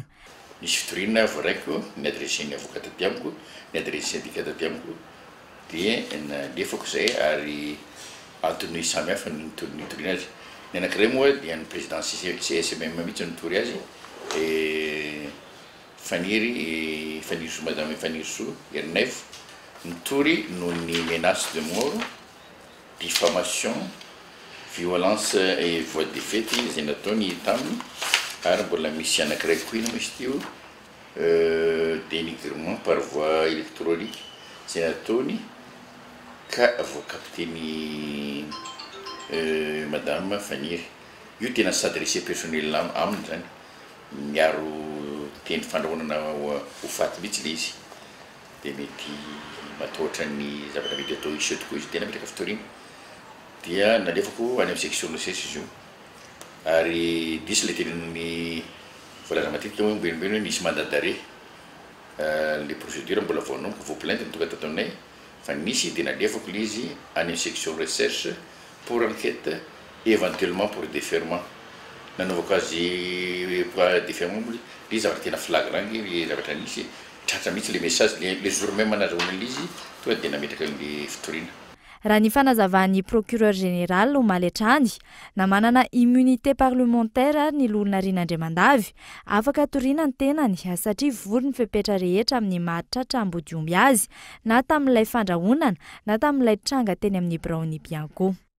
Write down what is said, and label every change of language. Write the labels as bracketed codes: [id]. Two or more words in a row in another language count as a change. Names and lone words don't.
[mg] nisy fitoriana voaraiko ny adresen'ny avocat taty amiko ny adresy syndicat taty amiko dia nalefako zay ary antony samihafa nitoriana azy ny anankiray moa dia ny président CSMM mihitsy nitory azy Faniry Soa madame Faniry Soa Hernevo nitory noho ny [fr] menace de mort diffamation violence et voie de fait [mg] izay nataony taminy ary mbola misy anankiray koa ina misy teo [fr] dénigrement par voie électronique [mg] izay nataony ka voakapiteny madame Faniry io tena [fr] s'adressé personnel [mg] aminy zany miaro teny fandrahonana ho faty mihitsy le izy dia mety matahotra ny zavatra mety atao iseo tokoa izy tena metraka fitoriana dia nalefako any amin'ny section le sesy izy io ary disy le tenin'ny voalaza matetika hoe mbenombeno hoe misy [fr] mandat d'arrêt les procédures [mg] mbola voanomboka vo plainte ny tonga tatonay fa nisy dia nalefako le izy any amin'ny [fr] section recherche pour enquête et éventuellement pour déferment [mg] nanaovako azy déferment moa le zavatra tena flagrant le zavatra nisy tratra mihitsy [fr] le message le jour même [mg] anazahoana l'izy tonga dia nametraka le fitoriana. Raha ny fanazavahan'ny [fr] procureur général [mg] Omaly na manana [fr] immunité parlementaire [mg] ny lolona Rinandriamandavy afaka toriana ny tenany satria vory ny fepetra rehetra amin'ny mahatratra ambodiomby azy na tamin'ilay fandrahonana na tamin'ilay tranga teny amin'ny Braony Bianco.